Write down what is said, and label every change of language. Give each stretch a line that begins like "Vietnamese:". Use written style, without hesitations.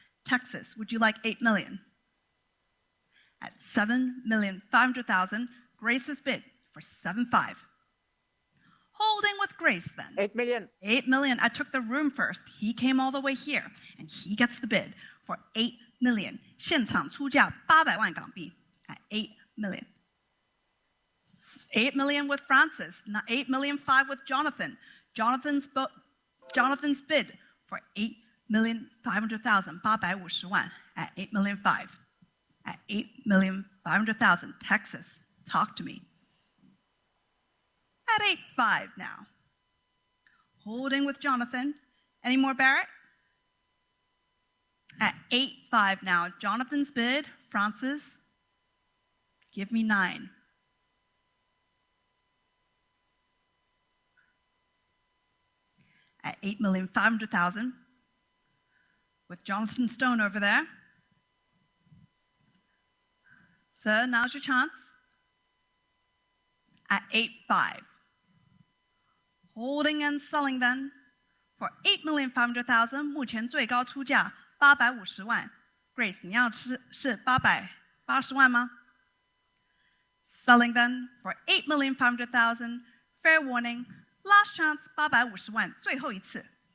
English: Texas, would you like 8 million? At 7,500,000. Grace's bid for 7.5. Holding with Grace then. 8 million. 8 million. I took the room first. He came all the way here, and he gets the bid for 8 million.
Chinese: 现场出价800万港币
English: at 8 million. 8 million with Francis, not 8,500,000 with Jonathan. Jonathan's bid for 8,500,000, 850万 at 8,500,000. At 8,500,000. Texas, talk to me. At 8.5 now. Holding with Jonathan. Any more, Barrett? At 8.5 now. Jonathan's bid, Francis, give me 9. At 8,500,000. With Jonathan Stone over there. Sir, now's your chance. At 8.5. Holding and selling then for 8,500,000.
Chinese: 目前最高出价850万。
English: Grace,
Chinese: 你要是880万吗？
English: Selling then for 8,500,000. Fair warning. Last chance
Chinese: 850万，最后一次。